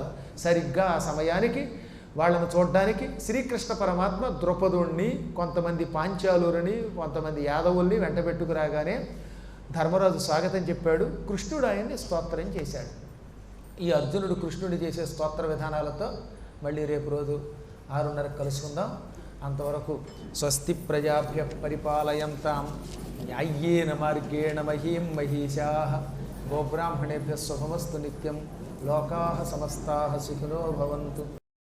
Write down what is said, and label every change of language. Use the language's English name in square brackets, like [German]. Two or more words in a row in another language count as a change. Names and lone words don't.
[Telugu] సరిగ్గా ఆ సమయానికి వాళ్ళను చూడడానికి శ్రీకృష్ణ పరమాత్మ ద్రౌపదుణ్ణి, కొంతమంది పాంచాలుని, కొంతమంది యాదవుల్ని వెంటబెట్టుకురాగానే ధర్మరాజు స్వాగతం చెప్పాడు. కృష్ణుడు ఆయన్ని స్తోత్రం చేశాడు. ఈ అర్జునుడు కృష్ణుడు చేసే స్తోత్ర విధానాలతో మళ్ళీ రేపు రోజు 6:30 కలుసుకుందాం. అంతవరకు స్వస్తి [Sanskrit] ప్రజాభ్య పరిపాలయంతాం న్యాయ్యేన మార్గేణ మహీం మహీషాః గోబ్రాహ్మణేభ్యः శుభమస్తు నిత్యం. లోకాః సమస్తాః సుఖినో భవంతు.